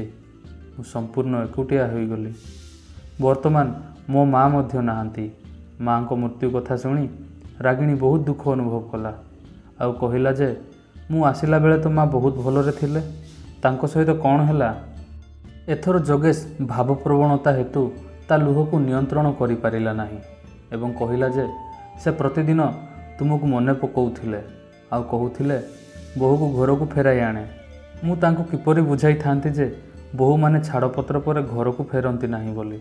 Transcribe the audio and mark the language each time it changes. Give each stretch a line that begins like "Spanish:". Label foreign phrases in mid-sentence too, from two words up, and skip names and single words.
Odia: ମୁଁ ସମ୍ପୂର୍ଣ୍ଣ ଏକୁଟିଆ ହୋଇ ଗଲି। ବର୍ତ୍ତମାନ ମୋ ମା ମଧ୍ୟ ନାହାନ୍ତି। ମାଙ୍କ ମୃତ୍ୟୁ କଥା ଶୁଣି ରାଗିଣୀ ବହୁତ ଦୁଃଖ ଅନୁଭବ କଲା ଆଉ କହିଲା ଯେ ମୁଁ ଆସିଲା ବେଳେ ତୋ ମା ବହୁତ ଭଲରେ ଥିଲେ, ତାଙ୍କ ସହିତ କଣ ହେଲା? ଏଥର ଯୋଗେଶ ଭାବପ୍ରବଣତା ହେତୁ ତା ଲୁହକୁ ନିୟନ୍ତ୍ରଣ କରିପାରିଲା ନାହିଁ ଏବଂ କହିଲା ଯେ ସେ ପ୍ରତିଦିନ ତୁମକୁ ମନେ ପକାଉଥିଲେ ଆଉ କହୁଥିଲେ ବୋହୂକୁ ଘରକୁ ଫେରାଇ ଆଣେ। ମୁଁ ତାଙ୍କୁ କିପରି ବୁଝାଇଥାନ୍ତି ଯେ ବୋହୂମାନେ ଛାଡ଼ପତ୍ର ପରେ ଘରକୁ ଫେରନ୍ତି ନାହିଁ ବୋଲି।